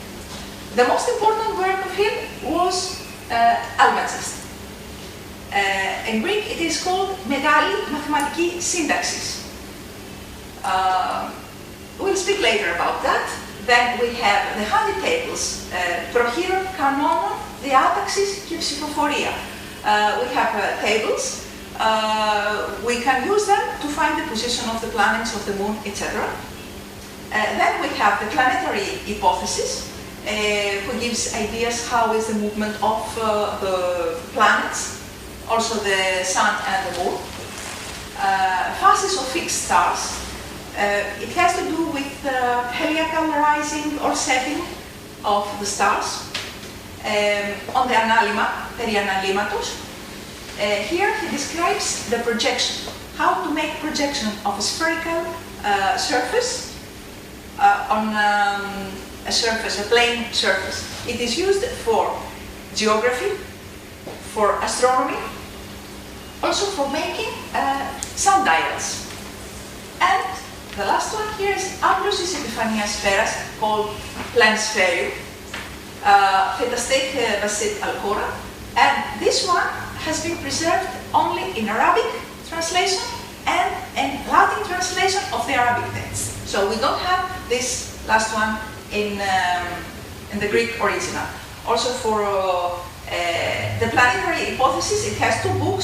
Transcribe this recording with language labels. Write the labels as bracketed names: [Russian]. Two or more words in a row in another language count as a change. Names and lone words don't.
[English] The most important work of him was Almagest. In Greek it is called [Greek] Μεγάλη Μαθηματική Σύνταξης. [English] We'll speak later about that. Then we have the handy tables, [Greek] προχείρων κανόνων διάταξης και ψηφοφορία. [English] We have tables. We can use them to find the position of the planets, of the moon, etc. Then we have the planetary hypothesis, who gives ideas how is the movement of the planets, also the sun and the moon. Phases of fixed stars. It has to do with heliacal rising or setting of the stars. On the [Greek] ανάλυμα, περί αναλύματος, [English] here he describes the projection, how to make projection of a spherical surface on a surface, a plane surface. It is used for geography, for astronomy, also for making sundials. And the last one here is [Greek] άπλωσης επιφανείας σφαίρας, [English] called planispherium, [Arabic] في تسطيح بسيط الكرة, [English] and this one has been preserved only in Arabic translation and in Latin translation of the Arabic text. So we don't have this last one in the Greek original. Also for the planetary hypothesis, it has 2 books.